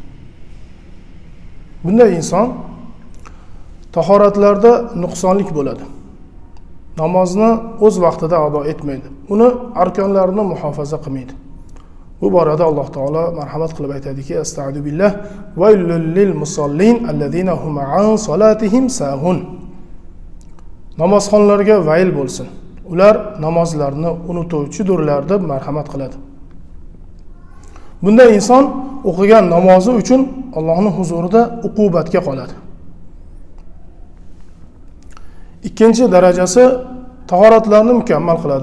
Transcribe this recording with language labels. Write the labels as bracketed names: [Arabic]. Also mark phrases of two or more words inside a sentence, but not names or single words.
[Uzbek] Bunday inson tahoratlarda nuqsonlik bo'ladi. Namozni o'z vaqtida ado etmaydi. Uni arkonlarini muhofaza qilmaydi. [Arabic] Bu borada Alloh taolo marhamat qilib aytadiki: "أستغفر بالله وللمصلين الذين هم عن صلاتهم ساهون." [Uzbek] Namozxonlarga vayl bo'lsin. Ular namozlarini unutuvchidirlar deb marhamat qiladi. Bunday inson o'qigan namozi uchun Allohning huzurida uqubatga qoladi. Ikkinchi darajasi tahoratlarni mukammal qiladi.